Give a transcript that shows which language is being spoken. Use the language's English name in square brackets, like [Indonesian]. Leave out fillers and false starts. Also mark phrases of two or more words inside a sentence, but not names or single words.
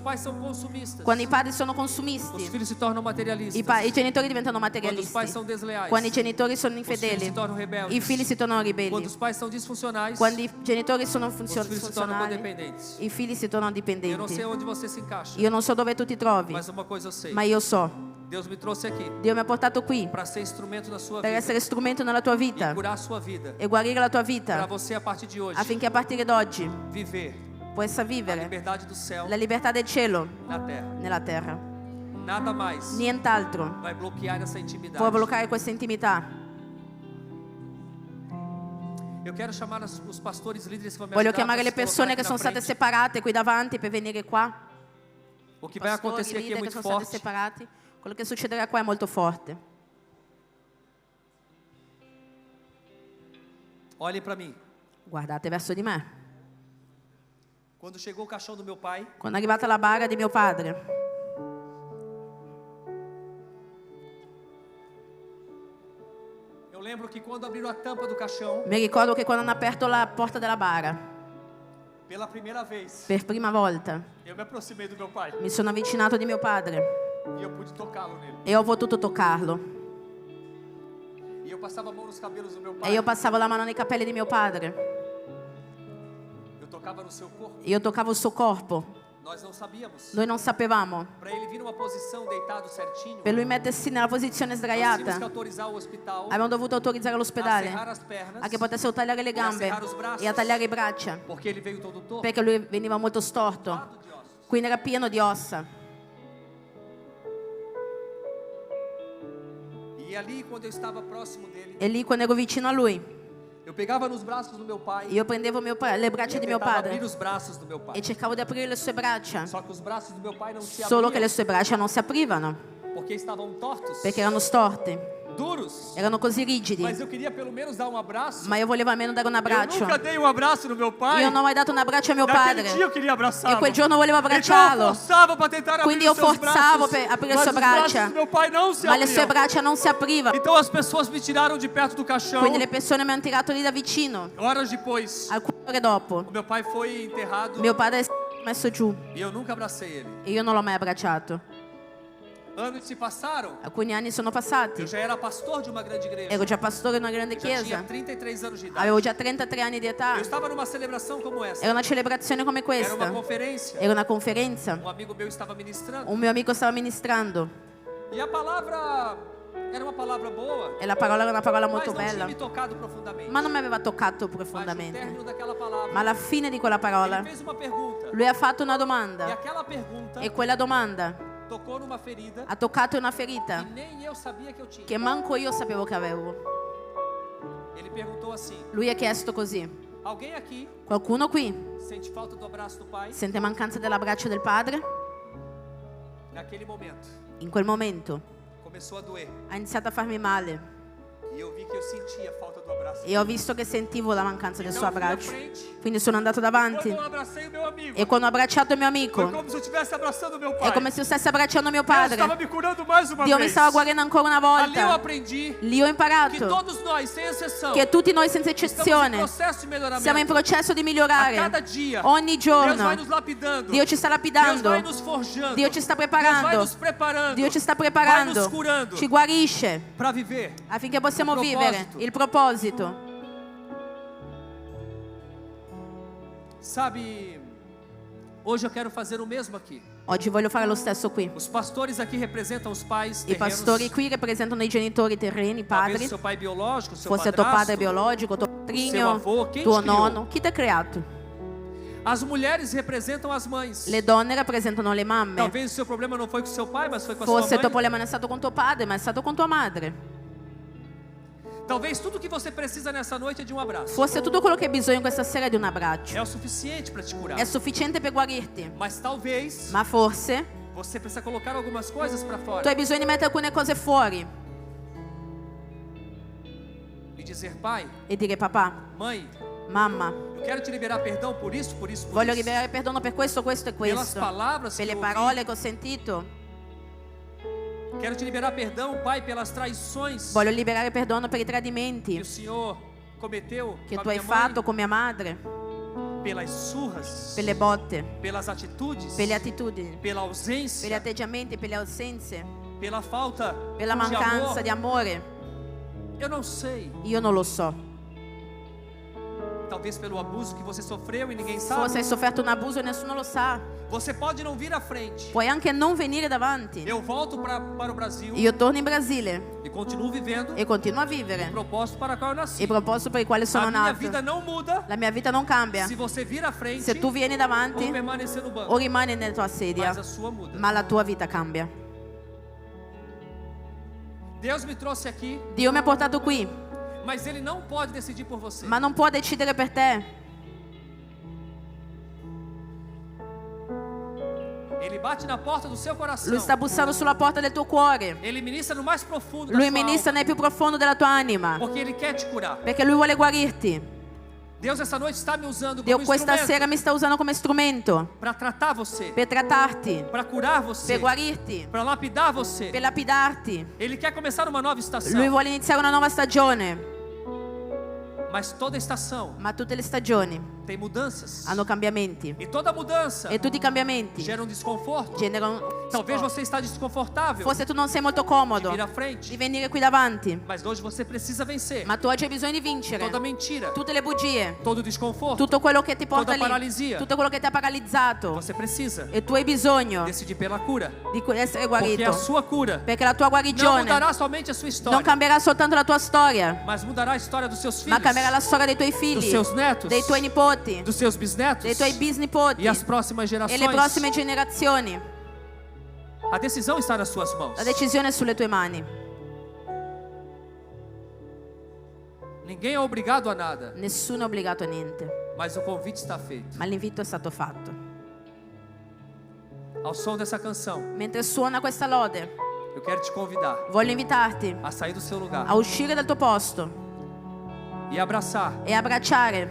[Portuguese] pais são consumistas, [Italian] Quando i padri sono [Portuguese] os [Italian] consumisti, [Portuguese] filhos se tornam materialistas. [Italian] i genitori diventano [Portuguese] Quando os [Italian] materialisti. [Portuguese] pais são desleais, [Italian] Quando i genitori sono [Portuguese] os filhos [Italian] infedeli, [Portuguese] se tornam rebeldes. [Italian] i figli si tornano [Portuguese] Quando [Italian] ribelli. [Portuguese] os pais são disfuncionais, [Italian] Quando i genitori sono [Portuguese] os filhos se tornam [Italian] funzionali, [Portuguese] codependentes. [Italian] i figli si tornano [Portuguese] Eu não sei [Italian] dipendenti. [Portuguese] onde você se encaixa, [Italian] Io non so dove tu ti trovi, [Portuguese] mas uma coisa eu sei. [Italian] ma io so. [Portuguese] Deus me trouxe aqui [Italian] Dio mi ha portato qui [Portuguese] para ser instrumento na sua [Italian] per [Portuguese] vida [Italian] essere strumento nella tua [Portuguese] e [Italian] vita [Portuguese] curar a sua vida. [Italian] e guarire la tua [Portuguese] Para [Italian] vita [Portuguese] você, a partir de hoje, [Italian] affinché a partire da oggi [Portuguese] viver [Italian] possa [Portuguese] a [Italian] vivere [Portuguese] liberdade do céu [Italian] la libertà del cielo [Portuguese] na terra. [Italian] nella terra. [Portuguese] Nada mais [Italian] Nient'altro [Portuguese] vai bloquear essa intimidade. [Italian] può bloccare questa intimità. [Portuguese] Eu quero chamar os pastores líderes que vão me [Italian] Voglio [Portuguese] ajudar [Italian] chiamare [Portuguese] a [Italian] le [Portuguese] se colocar [Italian] persone [Portuguese] aqui [Italian] che [Portuguese] na [Italian] sono state [Portuguese] frente. [Italian] separate qui davanti per venire qua. [Portuguese] O que vai [Italian] Pastori, [Portuguese] acontecer aqui é [Italian] leader che [Portuguese] muito [Italian] sono stati [Portuguese] forte. [Italian] separati. Quello che succederà qua è molto forte. [Portuguese] Olhem para mim. [Italian] Guardate verso di me. [Portuguese] Quando chegou o caixão do meu pai, [Italian] Quando è arrivata la bara di mio padre, [Portuguese] eu lembro que quando abriram a tampa do caixão, [Italian] mi ricordo che quando hanno aperto la porta della bara, [Portuguese] pela primeira vez, [Italian] per prima volta, [Portuguese] eu me aproximei do meu pai [Italian] mi sono avvicinato di mio padre [Portuguese] e eu pude tocá-lo nele. [Italian] e ho potuto toccarlo. [Portuguese] E eu passava a mão nos cabelos do meu [Italian] E [Portuguese] pai. [Italian] io passavo la mano nei capelli di mio padre. [Portuguese] Eu tocava no seu corpo. [Italian] Io toccavo il suo corpo. [Portuguese] Nós não sabíamos. [Italian] Noi non sapevamo. [Portuguese] Para ele vir numa posição deitado certinho, [Italian] Per lui mettersi nella posizione [Portuguese] nós tínhamos que [Italian] sdraiata, [Portuguese] autorizar o hospital [Italian] abbiamo dovuto autorizzare [Portuguese] a [Italian] l'ospedale [Portuguese] serrar as pernas, [Italian] a che potessero tagliare le gambe e a tagliare le braccia, [Portuguese] porque ele veio todo torto, [Italian] perché lui veniva molto storto, [Portuguese] lado de ossos. [Italian] quindi era pieno di ossa. [Portuguese] E ali, quando eu estava próximo dele, [Italian] E lì, quando ero vicino a lui, [Portuguese] eu pegava nos braços do meu pai [Italian] io prendevo le braccia [Portuguese] e [Italian] di mio [Portuguese] tentava abrir [Italian] padre [Portuguese] os braços do meu pai. [Italian] e cercavo di aprire le sue braccia, [Portuguese] Só que os braços do meu pai não se [Italian] solo che le [Portuguese] abriam, [Italian] sue braccia non si aprivano, [Portuguese] porque estavam tortos, [Italian] perché erano storte, [Portuguese] duros. [Italian] erano così rigidi. [Portuguese] Mas eu queria pelo menos dar um abraço. [Italian] Ma io volevo almeno dare un [Portuguese] Eu [Italian] abbraccio. [Portuguese] nunca dei um abraço no meu pai. [Italian] Io non ho mai dato un abbraccio a mio [Portuguese] Naquele [Italian] padre. [Portuguese] dia eu queria abraçá-lo. [Italian] E quel giorno volevo [Portuguese] Então eu [Italian] abbracciarlo. [Portuguese] forçava para tentar [Italian] Quindi [Portuguese] abrir [Italian] io [Portuguese] os seus [Italian] forzavo [Portuguese] braços, [Italian] per aprire le [Portuguese] mas [Italian] sue [Portuguese] os braços [Italian] braccia, [Portuguese] do meu pai não se [Italian] ma le sue [Portuguese] abriam. [Italian] braccia non si aprivano. [Portuguese] Então as pessoas me tiraram de perto do caixão. [Italian] Quindi le persone mi hanno tirato lì da vicino. [Portuguese] Horas depois, [Italian] Alcune ore dopo, [Portuguese] o meu pai foi enterrado [Italian] mio padre è messo giù [Portuguese] e eu nunca abracei ele. [Italian] e io non l'ho mai abbracciato. [Portuguese] Anos se passaram. [Italian] Alcuni anni sono passati. [Portuguese] Eu já era pastor de uma grande igreja. [Italian] Ero già pastore in una grande [Portuguese] Já tinha [Italian] chiesa. [Portuguese] 33 anos de idade. [Italian] Avevo già 33 anni di età. [Portuguese] Eu estava numa celebração como essa. [Italian] Era una celebrazione come [Portuguese] Era uma [Italian] questa. [Portuguese] conferência. [Italian] Era una conferenza. [Portuguese] Um amigo meu estava ministrando. [Italian] Un mio amico stava ministrando [Portuguese] E a palavra era uma palavra boa, [Italian] e la parola era una parola [Portuguese] mas [Italian] molto [Portuguese] não tinha [Italian] bella. [Portuguese] me tocado profundamente. [Italian] Ma non mi aveva toccato [Portuguese] Mas no [Italian] profondamente. [Portuguese] término daquela palavra, [Italian] Ma alla fine di quella parola, [Portuguese] ele fez uma pergunta. [Italian] lui ha fatto una [Portuguese] E [Italian] domanda. [Portuguese] aquela pergunta [Italian] E quella domanda [Portuguese] tocou numa ferida [Italian] ha toccato una [Portuguese] que [Italian] ferita [Portuguese] nem eu sabia que eu tinha. [Italian] che manco io sapevo che avevo. [Portuguese] Ele perguntou assim: [Italian] Lui ha chiesto così: [Portuguese] alguém aqui [Italian] qualcuno qui [Portuguese] sente falta do abraço do pai? [Italian] sente mancanza dell'abbraccio del padre? [Portuguese] Naquele momento, [Italian] In quel momento [Portuguese] começou a doer. [Italian] ha iniziato a farmi male [Portuguese] E eu vi que eu sentia falta do abraço. [Italian] e ho visto che sentivo la mancanza del [Portuguese] Então [Italian] suo [Portuguese] eu fui à [Italian] abbraccio. [Portuguese] frente. [Italian] Quindi sono andato davanti [Portuguese] Quando eu abracei o meu amigo, [Italian] e quando ho abbracciato il mio [Portuguese] foi [Italian] amico [Portuguese] como se eu estivesse abraçando o meu pai. [Italian] è come se io stessi abbracciando mio [Portuguese] Deus [Italian] padre. [Portuguese] estava me curando mais uma [Italian] Dio mi [Portuguese] vez. [Italian] stava guarendo ancora una [Portuguese] Ali eu [Italian] volta. [Portuguese] aprendi [Italian] Lì ho [Portuguese] que [Italian] imparato [Portuguese] todos nós, sem exceção, [Italian] che tutti noi senza [Portuguese] estamos em [Italian] eccezione [Portuguese] processo de melhoramento. [Italian] siamo in processo di [Portuguese] A [Italian] migliorare. [Portuguese] cada dia, [Italian] Ogni [Portuguese] Deus [Italian] giorno [Portuguese] vai nos lapidando. [Italian] Dio ci sta [Portuguese] Deus [Italian] lapidando, [Portuguese] vai nos forjando. [Italian] Dio ci sta [Portuguese] Deus vai [Italian] preparando, [Portuguese] nos preparando. [Italian] Dio ci sta [Portuguese] Vai nos [Italian] preparando, [Portuguese] curando [Italian] ci guarisce [Portuguese] para viver. [Italian] affinché possiamo Il vivere [Portuguese] proposito. [Italian] il proposito. [Portuguese] Sabe, hoje eu quero fazer o mesmo aqui. [Italian] Oggi voglio fare lo stesso qui. [Portuguese] Os pastores aqui representam os pais [Italian] I [Portuguese] terrenos. [Italian] pastori qui rappresentano i genitori terreni, [Portuguese] Talvez [Italian] padri, [Portuguese] seu pai biológico, seu [Italian] fosse tuo [Portuguese] padrasto. [Italian] padre biologico, tuo [Portuguese] seu [Italian] padrigno, [Portuguese] avô, quem [Italian] tuo [Portuguese] te criou? [Italian] nonno. Chi ti ha creato? [Portuguese] As mulheres representam as mães. [Italian] Le donne rappresentano le mamme. [Portuguese] Talvez o seu problema não foi com seu pai, mas foi com a [Italian] Forse [Portuguese] sua [Italian] il tuo [Portuguese] mãe. [Italian] problema non è stato con tuo padre, ma è stato con tua madre. [Portuguese] Talvez tudo que você precisa nessa noite é de um abraço. [Italian] Forse tutto quello che hai bisogno questa sera è di un abbraccio. [Portuguese] É o suficiente para te curar. [Italian] È sufficiente per guarirti. [Portuguese] Mas talvez [Italian] Ma forse [Portuguese] você precisa colocar algumas coisas para [Italian] tu [Portuguese] fora [Italian] hai bisogno di mettere alcune cose fuori [Portuguese] e dizer: pai, [Italian] e dire papà, [Portuguese] mãe, [Italian] mamma, [Portuguese] eu quero te liberar perdão por isso, por isso, por [Italian] voglio [Portuguese] isso. [Italian] liberare perdono per questo, questo e [Portuguese] Pelas [Italian] questo. [Portuguese] palavras [Italian] Per [Portuguese] que [Italian] le [Portuguese] eu ouvi. [Italian] parole che ho sentito. [Portuguese] Quero te liberar perdão, pai, pelas traições [Italian] Voglio liberare perdono per i [Portuguese] que [Italian] tradimenti [Portuguese] o Senhor cometeu [Italian] che [Portuguese] com a [Italian] tu hai [Portuguese] minha mãe, [Italian] fatto con mia madre, [Portuguese] pelas surras, [Italian] per le botte, [Portuguese] pelas atitudes, [Italian] per le attitudini, [Portuguese] pela [Italian] per gli [Portuguese] ausência, [Italian] atteggiamenti, per le assenze, [Portuguese] pela falta [Italian] per la [Portuguese] de [Italian] mancanza [Portuguese] amor. [Italian] di amore. [Portuguese] Eu não sei. [Italian] Io non lo so. [Portuguese] Talvez pelo abuso que você sofreu e ninguém [Italian] Forse [Portuguese] sabe. [Italian] hai sofferto un abuso e nessuno lo sa. [Portuguese] Você pode não vir à frente. [Italian] Puoi anche non venire davanti. [Portuguese] Eu volto para o Brasil [Italian] Io torno in Brasile [Portuguese] e continuo vivendo [Italian] e continuo a [Portuguese] o [Italian] vivere [Portuguese] propósito para o qual eu nasci. [Italian] il proposito per il quale sono [Portuguese] A minha [Italian] nato. [Portuguese] vida não muda [Italian] La mia vita non cambia. [Portuguese] se você vir à frente [Italian] Se tu vieni [Portuguese] ou [Italian] davanti [Portuguese] permanecer no [Italian] o [Portuguese] banco. [Italian] rimani nella tua sedia, [Portuguese] Mas a sua muda. [Italian] ma la tua vita cambia. [Portuguese] Deus me trouxe aqui, [Italian] Dio mi ha portato qui, [Portuguese] mas Ele não pode decidir por você. [Italian] ma non può decidere per te. [Portuguese] Ele bate na porta do seu coração. [Italian] Lui sta bussando sulla porta del tuo cuore. [Portuguese] Ele ministra no mais profundo da [Italian] Lui [Portuguese] sua [Italian] ministra [Portuguese] alma, [Italian] nel più profondo della tua anima, [Portuguese] porque Ele quer te curar. [Italian] perché Lui vuole guarirti. [Portuguese] Deus essa noite está me usando [Italian] Dio [Portuguese] como [Italian] questa sera [Portuguese] instrumento [Italian] mi sta usando come strumento [Portuguese] para tratar você, [Italian] per trattarti, [Portuguese] para curar você, [Italian] per guarirti, [Portuguese] para lapidar você. [Italian] per lapidarti. [Portuguese] Ele quer começar uma nova estação, [Italian] Lui vuole iniziare una nuova stagione, [Portuguese] mas toda estação [Italian] ma tutte le stagioni [Portuguese] tem mudanças. [Italian] hanno cambiamenti [Portuguese] E toda mudança [Italian] e tutti i cambiamenti [Portuguese] gera desconforto. [Italian] generano. [Portuguese] Talvez você está desconfortável [Italian] Forse tu non sei molto [Portuguese] de [Italian] comodo [Portuguese] vir à frente, [Italian] di venire qui davanti, [Portuguese] mas hoje você precisa vencer [Italian] ma tu oggi hai bisogno di vincere [Portuguese] toda mentira, [Italian] tutte le bugie, [Portuguese] todo desconforto. [Italian] tutto quello che ti porta [Portuguese] Toda [Italian] lì, [Portuguese] paralisia. [Italian] tutto quello che ti ha paralizzato, [Portuguese] Você precisa [Italian] e tu hai bisogno [Portuguese] decidir pela cura, [Italian] di essere [Portuguese] porque [Italian] guarito, [Portuguese] a sua cura [Italian] perché la tua [Portuguese] não [Italian] guarigione [Portuguese] mudará somente a sua [Italian] non [Portuguese] história, [Italian] cambierà soltanto la tua storia, [Portuguese] mas mudará a história dos seus [Italian] ma [Portuguese] filhos, [Italian] cambierà la storia dei tuoi [Portuguese] dos [Italian] figli, [Portuguese] seus netos, [Italian] dei tuoi nipoti, [Portuguese] dos seus bisnetos [Italian] dei tuoi bisnipoti [Portuguese] e as próximas [Italian] e le [Portuguese] gerações. [Italian] prossime generazioni. [Portuguese] A decisão está nas suas mãos. [Italian] La decisione è sulle tue mani. [Portuguese] Ninguém é obrigado a nada, [Italian] Nessuno è obbligato a niente, [Portuguese] mas o convite está feito. [Italian] ma l'invito è stato fatto. [Portuguese] Ao som dessa canção, [Italian] Mentre suona questa lode, [Portuguese] eu quero te convidar [Italian] voglio invitarti [Portuguese] a sair do seu lugar [Italian] a uscire dal tuo posto [Portuguese] e abraçar [Italian] e abbracciare